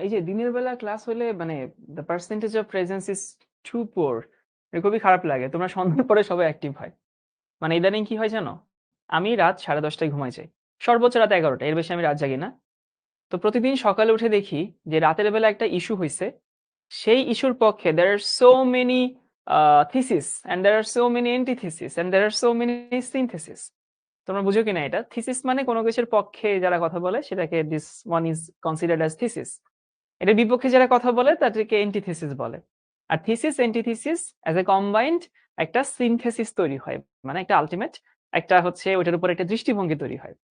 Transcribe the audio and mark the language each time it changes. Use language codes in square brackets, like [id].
[bn] এই যে দিনের বেলা ক্লাস হলে মানে [en] the percentage of presence is too poor. [bn] এটা খুবই খারাপ লাগে। তোমরা সন্ধ্যার পরে সবাই অ্যাক্টিভ হয়। মানে ইদানিং কি হয় জানো? আমি রাত 10:30 টায় ঘুমাই যাই। সর্বোচ্চ রাত 11টা। এর বেশি আমি রাত জাগি না। তো প্রতিদিন সকালে উঠে দেখি যে রাতের বেলা একটা ইস্যু হইছে। সেই ইস্যুর পক্ষে [en] there are so many thesis and there are so many antithesis and there are so many synthesis. [bn] তোমরা বুঝো কিনা এটা? থিসিস মানে কোন কিছুর পক্ষে যারা কথা বলে সেটাকে [en] this one is considered as thesis. [bn] এটার বিপক্ষে যারা কথা বলে তাদেরকে antithesis বলে। আর thesis antithesis [en] as a combined [bn] একটা synthesis তৈরি হয়। মানে একটা আল্টিমেট একটা হচ্ছে ওটার উপর একটা দৃষ্টিভঙ্গি তৈরি হয়।